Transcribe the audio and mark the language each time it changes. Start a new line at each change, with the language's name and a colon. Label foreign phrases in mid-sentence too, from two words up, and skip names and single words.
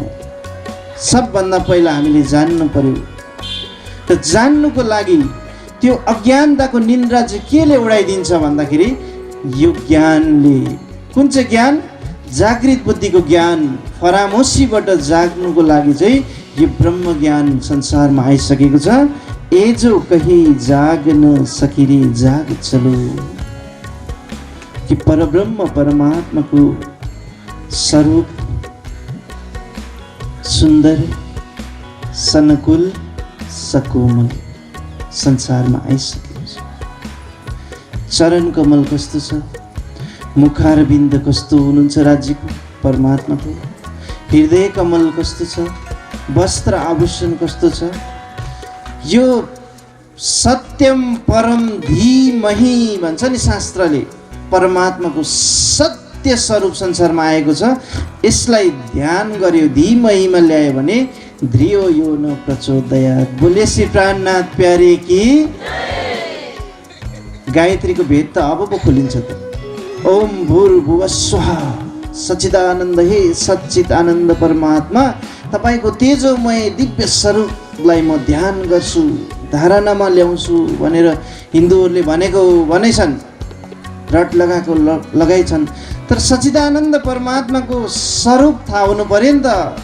Nepali: सबभन्दा पहिला हामीले जान्नु पर्यो। र जान्नुको लागि त्यो अज्ञानताको निन्द्रा चाहिँ केले उडाइदिन्छ भन्दाखेरि यो ज्ञानले। कुन चाहिँ ज्ञान? जागृत बुद्धिको ज्ञान। फरामोसीबाट जाग्नुको लागि चाहिँ यो ब्रह्म ज्ञान संसारमा आइसकेको छ।
Hindi: ए जो कहीं जाग न सकिरे जाग चलो,
Nepali: कि परब्रह्म परमात्माको स्वरूप सुन्दर, सनकुल, सकोमल संसारमा आइसकेको छ। चरण कमल कस्तो छ, मुखारविन्द कस्तो हुनुहुन्छ राज्यको परमात्माको, हृदय कमल कस्तो छ, वस्त्र आभूषण कस्तो छ। यो
Sanskrit: सत्यम परम धीमहि
Nepali: भन्छ नि शास्त्रले, परमात्माको सत्य स्वरूप संसारमा आएको छ। यसलाई ध्यान गर्यो, धीमहिमा ल्यायो भने
Sanskrit: धियो यो न प्रचोदयात्।
Hindi: बोले श्री प्राणनाथ प्यारे की।
Nepali: गायत्रीको भेद त अब पो खोलिन्छ त।
Sanskrit: ओम भूर्भुवः स्वः सच्चिदानन्द,
Nepali: हे सच्चित आनन्द परमात्मा, तपाईँको तेजोमय दिव्य स्वरूपलाई म ध्यान गर्छु, धारणामा ल्याउँछु भनेर हिन्दूहरूले भनेछन्, रट लगाएको लगाइछन्। तर सच्चिदानन्द परमात्माको स्वरूप थाहा हुनु पर्यो नि त।